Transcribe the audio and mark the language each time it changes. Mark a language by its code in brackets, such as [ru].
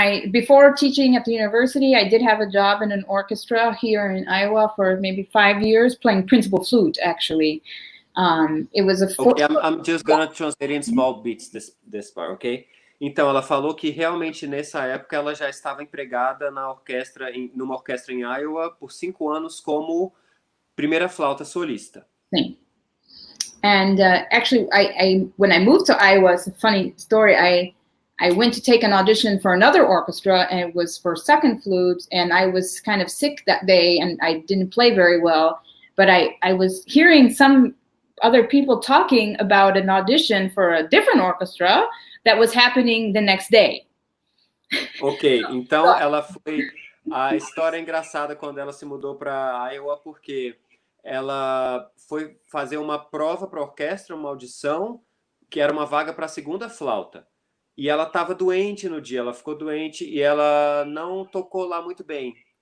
[en] Before teaching at the university, I did have a job in an orchestra here in Iowa for maybe 5 years, playing principal flute, actually. It was a... Okay, I'm just gonna translate in small bits this part, okay? [pt] Então, ela falou que realmente nessa época ela já estava empregada numa orquestra em Iowa por 5 anos como primeira flauta solista. Sim. [en] And actually, when I moved to Iowa, it's a funny story. I went to take an audition for another orchestra, and it was for second flute, and I was kind of sick that day, and I didn't play very well. But I was hearing some other people talking about an audition for a different orchestra that was happening the next day. [pt] Ok, então ela foi... A história é engraçada quando ela se mudou para Iowa, porque ela foi fazer uma prova para a orquestra, uma audição, que era uma vaga para a segunda flauta. E ela estava doente no dia, ela ficou doente e ela não tocou lá muito bem.